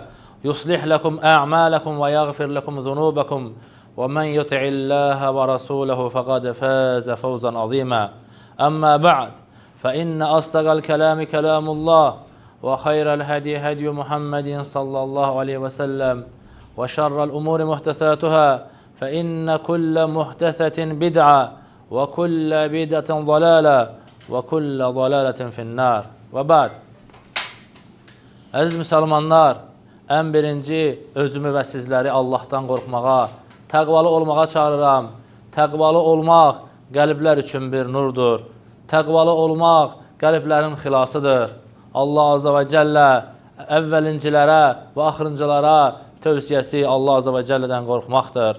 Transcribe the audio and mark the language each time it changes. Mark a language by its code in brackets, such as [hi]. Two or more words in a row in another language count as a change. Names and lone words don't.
[ar] يصلح لكم أعمالكم ويغفر لكم ذنوبكم ومن يطع الله ورسوله فقد فاز فوزا عظيما أما بعد فإن أصدق الكلام كلام الله وخير الهدي هدي محمد صلى الله عليه وسلم وشر الأمور محدثاتها فإن كل محدثة بدعة وكل بدعة ضلالة وكل ضلالة في النار وبعد. [az] Əziz müsəlmanlar, ən birinci özümü və sizləri Allahdan qorxmağa, təqvalı olmağa çağırıram. Təqvalı olmaq qəlblər üçün bir nurdur. Təqvalı olmaq qəlblərin xilasıdır. [ar] الله عز وجل [az] əvvəlincilərə və axırıncılara tövsiyəsi [ar] الله عز وجل [az] qorxmaqdır.